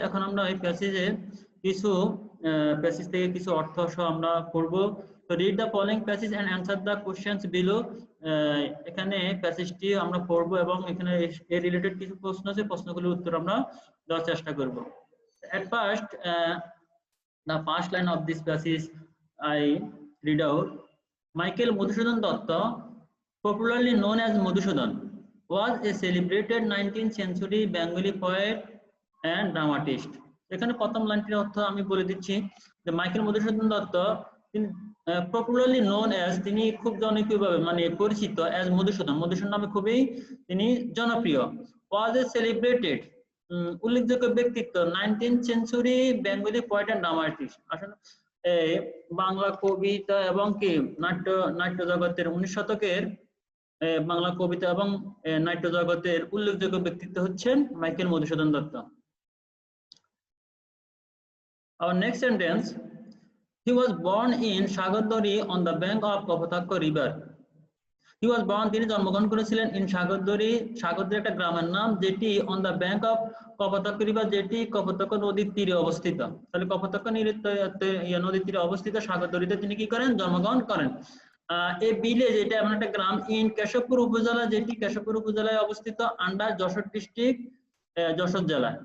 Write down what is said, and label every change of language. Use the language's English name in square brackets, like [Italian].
[Bangla] এখন আমরা এই প্যাসেজের কিছু প্যাসেজ থেকে কিছু অর্থ সহ আমরা পড়ব। তো [English] Read the following passage and answer the questions below. [Bangla] এখানে প্যাসেজটি আমরা পড়ব এবং এখানে এর রিলেটেড কিছু প্রশ্ন আছে, প্রশ্নগুলোর উত্তর আমরা দেওয়ার চেষ্টা করব। [English] At first, the first line of this passage I read out. Michael Madhusudan Datta, popularly known as Madhusudan, was a celebrated 19th century Bengali poet and dramatist. [Bangla] এখানে প্রথম লাইনটির অর্থ আমি বলে দিচ্ছি যে মাইকেল মধুসূদন দত্ত তিনি [English] popularly known as, [Bangla] তিনি খুব জনপ্রিয়ভাবে মানে পরিচিত অ্যাজ মধুসূদন, মধুসূদন নামে খুবই তিনি জনপ্রিয়। [English] was a celebrated, [Bangla] উল্লেখযোগ্য ব্যক্তিত্ব [English] 19th century Bengali poet and dramatist. [Bangla] আসলে বাংলা কবিতা এবং কি নাট্য জগতের 19 শতকের বাংলা কবিতা এবং নাট্য জগতের উল্লেখযোগ্য ব্যক্তিত্ব হচ্ছেন Michael Madhusudan Dutta. [English] Our next sentence, he was born in Sagodari on the bank of Kapotakya river. He was born, [Bangla] তিনি জন্মগ্রহণ করেছিলেন in সাগরদড়ি, সাগরদড়ি একটা গ্রামের নাম যেটি [English] on the bank of Kapotakya river, [Bangla] যেটি কপোতাক্ষ নদীর তীরে অবস্থিত। তাহলে কপোতাক্ষ নদীর তীরে অবস্থিত সাগরদড়িতে তিনি কি করেন, জন্মগ্রহণ করেন। এই ভিলেজ, এটা এমন একটা গ্রাম ইন কেশবপুর উপজেলা, যেটি কেশবপুর উপজেলায় অবস্থিত, [English] under Jessore district, [Bangla] যশোর জেলায়।